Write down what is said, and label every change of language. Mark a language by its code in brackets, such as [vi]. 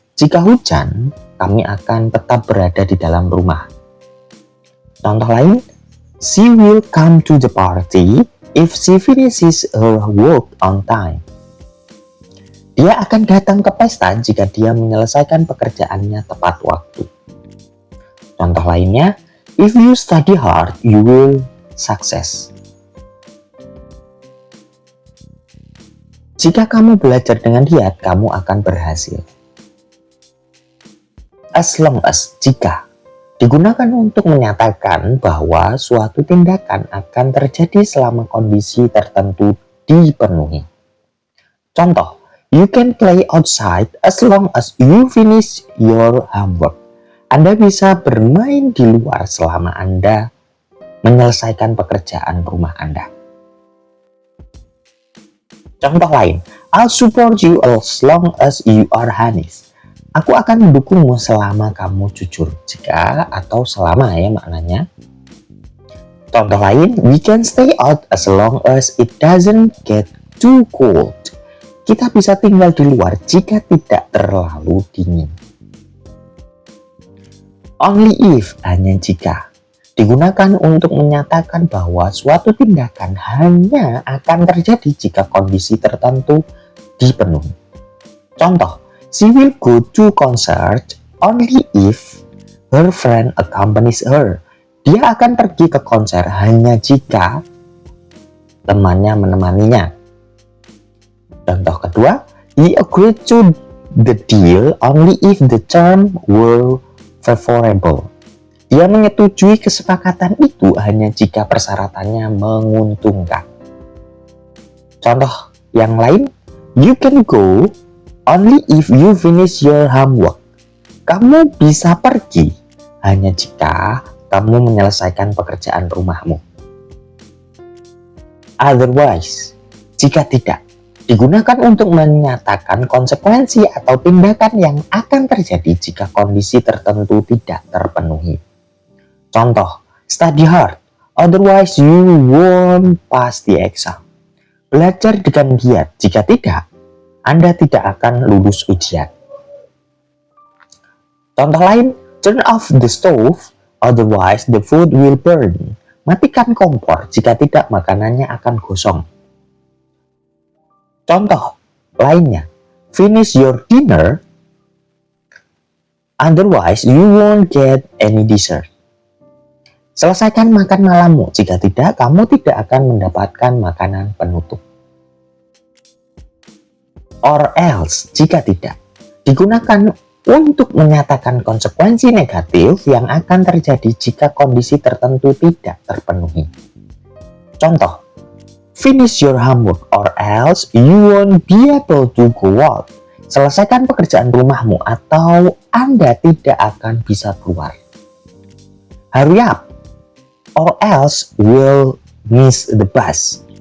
[id] Jika hujan, kami akan tetap berada di dalam rumah. Contoh lain, [en] she will come to the party if she finishes her work on time. [id] Dia akan datang ke pesta jika dia menyelesaikan pekerjaannya tepat waktu. Contoh lainnya, [en] if you study hard, you will success. [id] Jika kamu belajar dengan giat, kamu akan berhasil. As long as, jika, digunakan untuk menyatakan bahwa suatu tindakan akan terjadi selama kondisi tertentu dipenuhi. Contoh, [en] you can play outside as long as you finish your homework. [id] Anda bisa bermain di luar selama Anda menyelesaikan pekerjaan rumah Anda. Contoh lain, [en] I'll support you as long as you are honest. [id] Aku akan mendukungmu selama kamu jujur. Jika atau selama ya maknanya. Contoh lain, [en] we can stay out as long as it doesn't get too cold. [id] Kita bisa tinggal di luar jika tidak terlalu dingin. Only if, hanya jika. Digunakan untuk menyatakan bahwa suatu tindakan hanya akan terjadi jika kondisi tertentu dipenuhi. Contoh, [en] she will go to concert only if her friend accompanies her. [id] Dia akan pergi ke konser hanya jika temannya menemaninya. Contoh kedua, [en] he agreed to the deal only if the terms were favorable. [id] Dia menyetujui kesepakatan itu hanya jika persyaratannya menguntungkan. Contoh yang lain, [en] you can go only if you finish your homework. [id] Kamu bisa pergi hanya jika kamu menyelesaikan pekerjaan rumahmu. Otherwise, jika tidak, digunakan untuk menyatakan konsekuensi atau tindakan yang akan terjadi jika kondisi tertentu tidak terpenuhi. Contoh, [en] study hard, otherwise you won't pass the exam. [id] Belajar dengan giat, jika tidak, Anda tidak akan lulus ujian. Contoh lain, [en] turn off the stove, otherwise the food will burn. [id] Matikan kompor, jika tidak makanannya akan gosong. Contoh lainnya, [en] finish your dinner, otherwise you won't get any dessert. [id] Selesaikan makan malammu, jika tidak, kamu tidak akan mendapatkan makanan penutup. Or else, jika tidak, digunakan untuk menyatakan konsekuensi negatif yang akan terjadi jika kondisi tertentu tidak terpenuhi. Contoh, [en] finish your homework or else you won't be able to go out. [id] Selesaikan pekerjaan rumahmu atau Anda tidak akan bisa keluar. [en] Hurry up, or else we'll miss the bus.